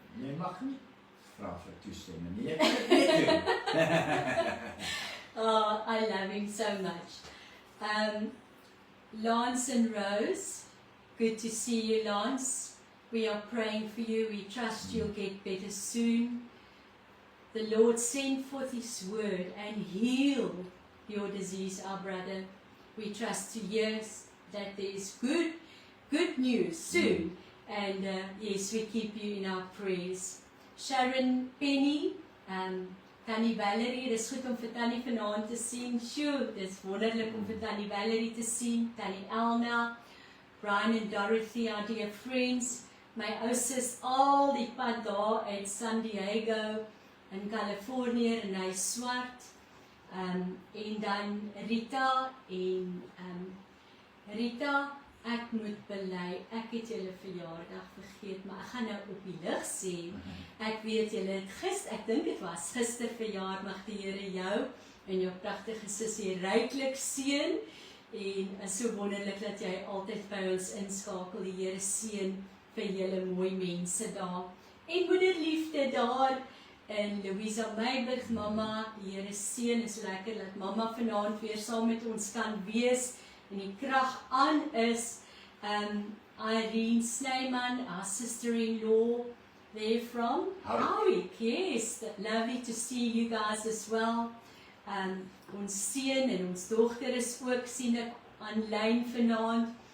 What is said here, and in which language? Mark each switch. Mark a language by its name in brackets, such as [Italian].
[Afrikaans] Jy mag nie vra vir toestemming nie. Ek kan dit nie doen. [English] Oh, I love him so much. Lance and Rose, good to see you, Lance. We are praying for you. We trust you'll get better soon. The Lord send forth his word and heal your disease, our brother. We trust to hear that there is good news soon. And yes, we keep you in our prayers. [Afrikaans] Sharon Penny, Tannie Valerie, dis goed om vir Tannie vanaand te sien. Sjoe, dis wonderlik om vir Tannie Valerie te sien. Tannie Elna, [English] Brian and Dorothy, our dear friends. [Afrikaans] My ou sis al die pad daar uit San Diego in Californië en hy swart. En dan Rita en Rita, ek moet bely, ek het julle verjaardag vergeet, maar ek gaan nou op die lig sê. Ek weet julle het ek dink dit was gister verjaar, mag die Here jou en jou pragtige sussie ryklik seën en is so wonderlik dat jy altyd by ons inskakel. Die Here seën vir julle mooi mense daar. En moederliefde daar in Louisa Meiburg, mamma, die Here seën, is lekker dat mamma vanaand weer saam met ons kan wees en die krag aan is. [English] Irene Snyman, our sister-in-law, there from Howick. Yes, lovely to see you guys as well. [Afrikaans] Ons seun en ons dogter is ook sien ek aanlyn vanaand.